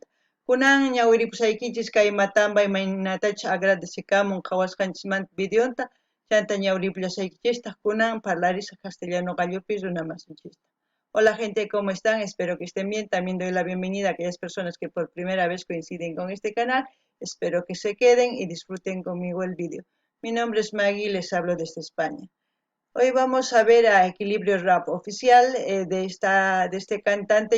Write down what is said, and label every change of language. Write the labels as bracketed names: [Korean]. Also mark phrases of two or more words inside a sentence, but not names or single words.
[Quechua] Kunan ñawiripusaykichis kay Matamba imaynatachus agradecikamun qhawasqanchismanta videonta chanta ñawripullasaykichista kunan parlarisaq castellano gallupi runamasinchista. [Spanish] Hola gente, ¿cómo están? Espero que estén bien. También doy la bienvenida a aquellas personas que por primera vez coinciden con este canal. Espero que se queden y disfruten conmigo el vídeo. Mi nombre es Maggie y les hablo desde España. Hoy vamos a ver a Equilibrio Rap Oficial de este cantante.